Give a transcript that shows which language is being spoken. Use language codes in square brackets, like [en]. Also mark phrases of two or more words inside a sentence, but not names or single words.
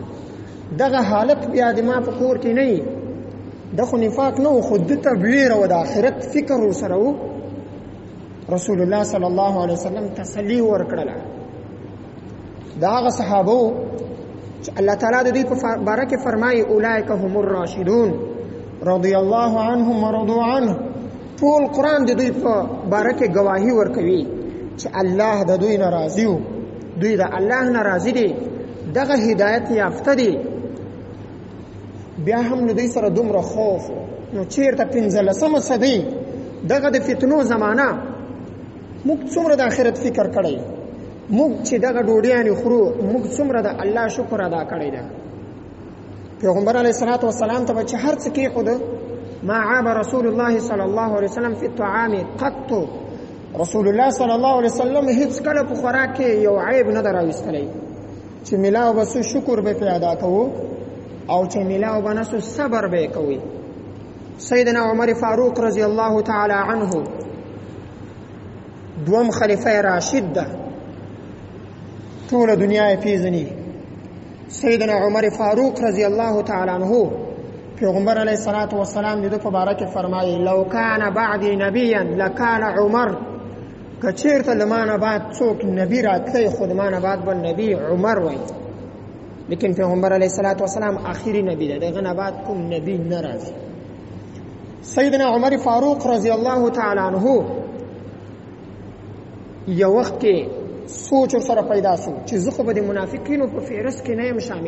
[ps] دغه حالت بیا د ما په کور کې نه وي. د خو نفاق نه و، خو ده ته ویره و، د آخرت فکر ورسره و. رسول الله [ar] صلی الله علیه وسلم [ps] تسلی ورکړله. د هغه صحابو چې الله تعالی د دوی په باره کې فرمایي [ar] اولئک هم الراشدون رضی الله عنهم ورضوا عنه. [ps] ټول قرآن د دوی په باره کې گواهی ورکوي چې الله د دوی نه راضي و، دوی د الله نه راضي دي، دغه هدایت یافته دي. بیا هم له دوی سره دومره خوف. نو چېرته 15مه صدۍ دغه د فتنو زمانه موږ څومره د آخرت فکر کړی، موږ چې دغه ډوډیانې خورو موږ څومره د الله شکر ادا کړی ده. پیغمبر [ar] علیه الصلاة والسلام [ps] ته به چې هر څه کېښوده، [ar] ما عاب رسول الله صلی الله علیه وسلم فی الطعام قط. [ps] رسول الله [ar] صلی الله علیه وسلم [ps] هیڅ کله په خوراک کې یو عیب نه ده راویستلی، چې میلاو به څه شکر به پرې ادا کوو او چې میلاو به نه څه صبر به یې کوئ. سیدنا عمر فاروق [ar] رضی الله تعالی عنه [ps] دوم خلیفه راشد ده، ټوله دنیا یې پیژني. سیدنا عمر فاروق [ar] رضی الله تعالی عنه [ps] پیغمبر [ar] علیه الصلاة والسلام [ps] د ده په باره کې فرمایي [ar] لو کان بعدی نبیا لکان عمر. [ps] که چېرته له ما نه بعد څوک نبي راتلی خو د ما نه بعد به نبي عمر وایي، لیکن پیغمبر [ar] علیه الصلاة والسلام [ps] آخري نبي ده، دغه نه بعد کوم نبي نه راځي. سیدنا عمر فاروق [ar] رضی الله تعالی عنه [ps] یو وخت کې سوچ ورسره پیدا شو چې زه خو به د منافقینو په فهرست کې نه یم شامل.